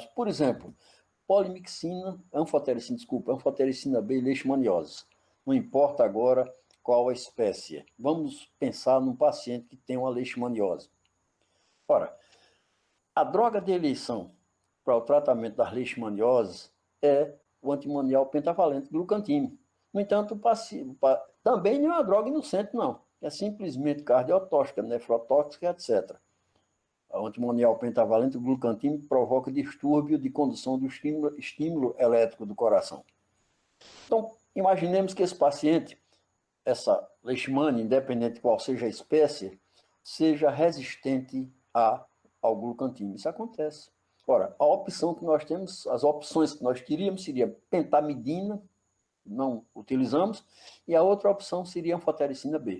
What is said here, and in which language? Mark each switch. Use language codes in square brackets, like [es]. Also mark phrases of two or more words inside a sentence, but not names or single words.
[pt] Por exemplo, anfotericina B e leishmaniose. Não importa agora qual a espécie. Vamos pensar num paciente que tem uma leishmaniose. Ora, a droga de eleição para o tratamento das leishmanioses é o antimonial pentavalente glucantime. No entanto, também não é uma droga inocente, não. É simplesmente cardiotóxica, nefrotóxica, etc. A antimonial pentavalente glucantime provoca distúrbio de condução do estímulo elétrico do coração. Então, imaginemos que esse paciente, essa leishmania, independente de qual seja a espécie, seja resistente ao glucantime. Isso acontece. Ora, a opção que nós temos, as opções que nós teríamos seria pentamidina, não utilizamos, e a outra opção seria anfotericina B.